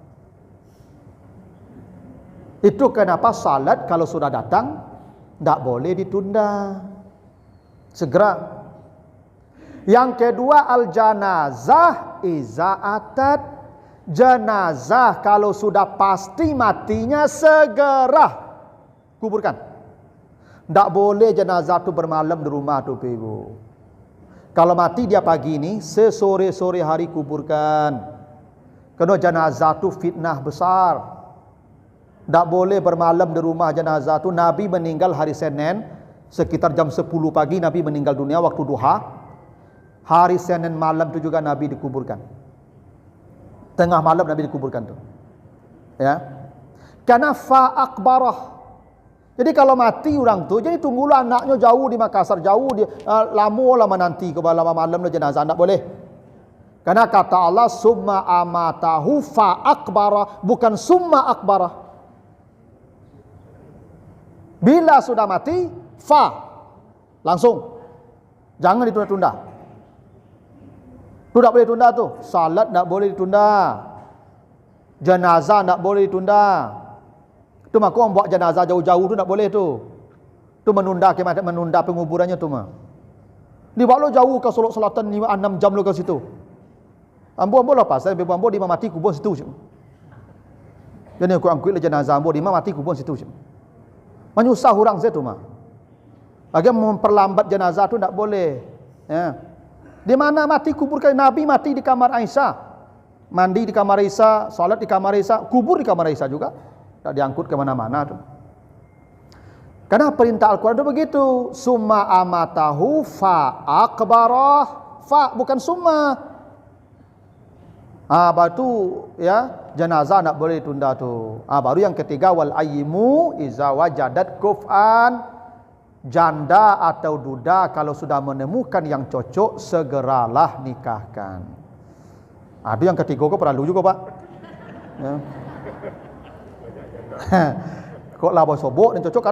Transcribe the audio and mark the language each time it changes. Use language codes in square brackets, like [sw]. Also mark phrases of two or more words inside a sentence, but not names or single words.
[id] Itu kenapa salat kalau sudah datang tak boleh ditunda. Segera. Yang kedua, [ar] الجنازة إذا أتت. [id] Jenazah kalau sudah pasti matinya segera kuburkan. Tak boleh jenazah tu bermalam di rumah tu Ibu. Kalau mati dia pagi ni, sesore-sore hari kuburkan. Kerana jenazah tu fitnah besar. Tak boleh bermalam di rumah jenazah tu. Nabi meninggal hari Senin, sekitar jam 10 pagi Nabi meninggal dunia waktu duha. Hari Senin malam tu juga Nabi dikuburkan. Tengah malam Nabi dikuburkan tu. Ya. Karena [ar] فأقبره. [id] Jadi kalau mati orang tu, jadi tunggulah anaknya jauh di Makassar, jauh di lama menanti ke malam jenazah, tak boleh. Karena kata Allah [ar] ثم أماته فأقبره, [id] bukan [ar] ثم أقبره. [id] Bila sudah mati, fa langsung. Jangan ditunda-tunda. Itu tak boleh tunda tu. Salat tak boleh ditunda. Jenazah tak boleh ditunda. Tu maka orang buat jenazah jauh-jauh tu tak boleh tu. Tu menunda penguburannya tu mah. Dibawa lo jauh ke Solok Selatan 5-6 jam lo ke situ. [min] Ambo lah pasal ambo di mati kubur situ je. Jadi aku angkut jenazah ambo di mati kubur situ je. [id] Menyusah orang saya tu mah. Lagi memperlambat jenazah tu tak boleh. Ya. Di mana mati kuburkan Nabi mati di kamar Aisyah. Mandi di kamar Aisyah, salat di kamar Aisyah, kubur di kamar Aisyah juga. Tak diangkut ke mana-mana tu. Karena perintah Al-Quran itu begitu. [ar] ثم أماته فأقبره. [id] Fa bukan summa. Batu ya, jenazah tak boleh tunda tu. Baru yang ketiga [ar] والأيم إذا وجدت كفئا. [id] Janda atau duda kalau sudah menemukan yang cocok segeralah nikahkan. Ada yang ketiga kok perlu juga Pak. [min] Ya. Kok lah sobok dan cocok.